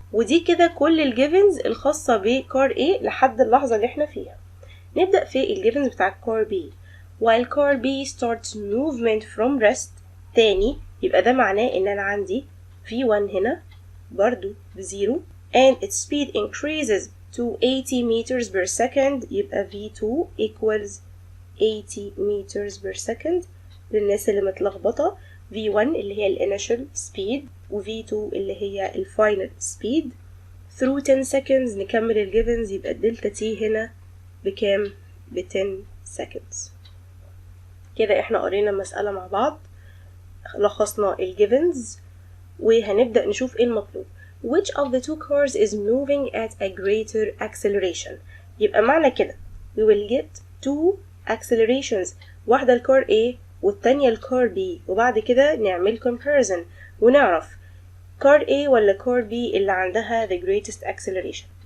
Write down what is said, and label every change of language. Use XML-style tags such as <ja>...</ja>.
<ar>ودي كده كل الجيفنز الخاصة بكار A لحد اللحظة اللي احنا فيها. نبدأ في الجيفنز بتاع كار B.</ar> <en>while car B starts movement from rest تاني</en> <ar>يبقى ده معناه ان انا عندي V1 هنا برضو بزيرو</ar> <en>and its speed increases to 80 meters per second يبقى V2 equals 80 meters per second.</en> <ar>للناس اللي متلخبطة V1 اللي هي الانيشال speed و V2 اللي هي الفاينل speed through 10 seconds. نكمل الجيفنز يبقى الدلتا تي هنا بكام؟ ب 10 seconds. كده احنا قرينا المسألة مع بعض، لخصنا الجيفنز وهنبدأ نشوف ايه المطلوب.</ar> <en>which of the two cars is moving at a greater acceleration؟</en> <ar>يبقى معنى كده</ar> <en>we will get two accelerations،</en> <ar>واحدة الكار A والتانية الكار B، وبعد كده نعمل</ar> <en>comparison</en> <ar>ونعرف كار A ولا كار B اللي عندها</ar> <en>the greatest acceleration.</en>